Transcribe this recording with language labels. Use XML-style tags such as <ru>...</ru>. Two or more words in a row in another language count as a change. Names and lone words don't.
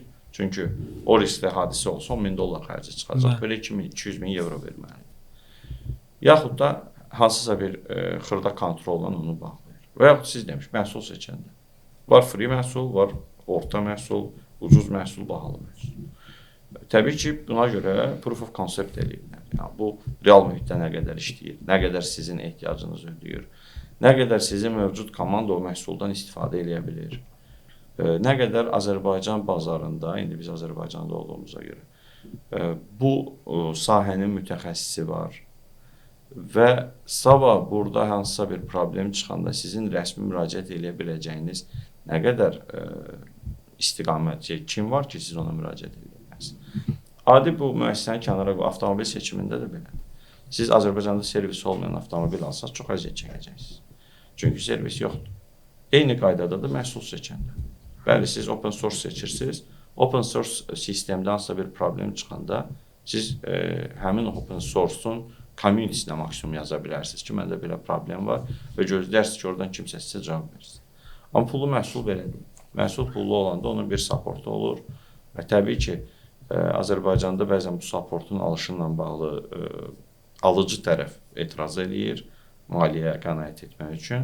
<az>Çünki o riskli hadisə olsa 10.000 dollar xərci çıxacaq. Belə 200.000 evro verməlidir. Yaxud da hansısa bir xırda kontrolla onu bağlayır. Və yaxud siz demiş, məhsul seçəndə. Var free məhsul, var orta məhsul, ucuz məhsul, bahalı məhsul. Təbii ki, buna görə</az> <en>proof of concept</en> <az>eləyirlər. Yəni, bu real mühitdə nə qədər işləyir, nə qədər sizin ehtiyacınız ödəyir, nə qədər sizin mövcud komanda o məhsuldan istifadə edə bilir, nə qədər Azərbaycan bazarında, indi biz Azərbaycanda olduğumuza görə, bu sahənin mütəxəssisi var və sabah burada hansısa bir problem çıxanda sizin rəsmi müraciət edə biləcəyiniz nə qədər istiqamət, kim var ki, siz ona müraciət edə bilməzsiniz. Adi bu müəssisənin kənara avtomobil seçimində də belədir. Siz Azərbaycanda servis olmayan avtomobil alsanız çox əziyyət çəkəcəksiniz. Çünki servis yoxdur. Eyni qaydada da məhsul seçəndə. Bəli, siz</az> <en>open source</en> <az>seçirsiniz.</az> <en>Open source</en> <az>sistemdə hansısa bir problem çıxanda siz həmin</az> <en>open source-un</en> <az>community-sinə maksimum yaza bilərsiniz ki, məndə belə problem var və gözlərsiniz ki, oradan kimsə sizə cavab versin. Amma pullu məhsul belə deyil. Məhsul pullu olanda onun bir supportu olur və təbii ki, Azərbaycanda bəzən bu supportun alışınla bağlı alıcı tərəf etiraz eləyir maliyyəyə qənaət etmək üçün.</az>